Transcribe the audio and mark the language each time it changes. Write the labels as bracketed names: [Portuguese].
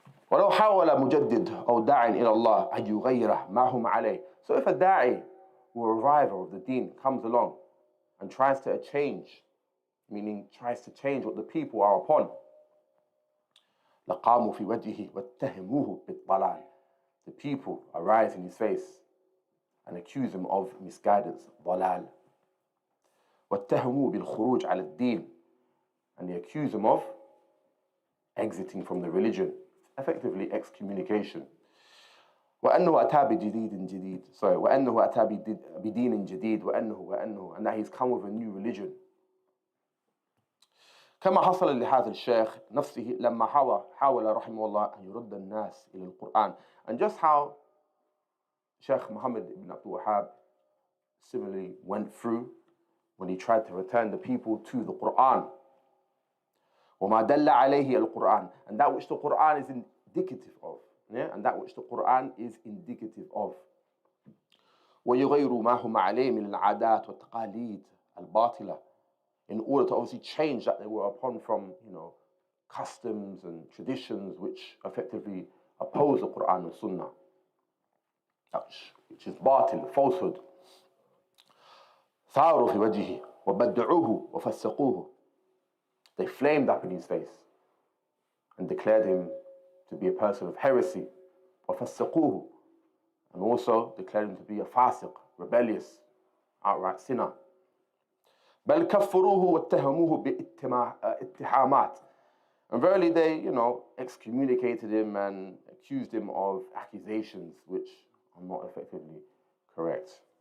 [Arabic] ولو حاول مجدد أو داع إلى الله أن يغيره ما هم عليه. [English] So if a da'i or a reviver of the deen comes along and tries to change, meaning tries to change what the people are upon, [Arabic] لقاموا في وجهه واتهموه بالضلال. [English] The people arise in his face and accuse him of misguidance, ضلال. [Arabic] واتهموه بالخروج على الدين, [English] and they accuse him of exiting from the religion, effectively excommunication. [Arabic] وأنه أتى بجديد جديد. وأنه أتى بدين جديد وأنه [English] and that he's come with a new religion. [Arabic] كما حصل لهذا الشيخ نفسه لما حاول رحمه الله أن يرد الناس إلى القرآن. [English] And just how Sheikh Muhammad ibn Abdul Wahhab similarly went through when he tried to return the people to the Quran. [Arabic] وَمَا دَلَّ عَلَيْهِ الْقُرْآن, [English] and that which the Quran is indicative of. Yeah? And that which the Quran is indicative of. [Arabic] وَيُغَيْرُ مَا هُمَ عَلَيْهِ مِنَ الْعَادَاتِ وَالتَّقَالِيدِ الْبَاطِلَةِ, [English] in order to obviously change that they were upon from, customs and traditions which effectively oppose the Quran and Sunnah, which is batil, falsehood. [Arabic] ثاروا في وجهه وبدعوه وفسقوه. [English] They flamed up in his face and declared him to be a person of heresy. [Arabic] وفسقوه, [English] and also declared him to be a fasiq, rebellious, outright sinner. [Arabic] بل كفروه واتهموه باتهامات, [English] and verily they, excommunicated him and accused him of accusations which are not effectively correct.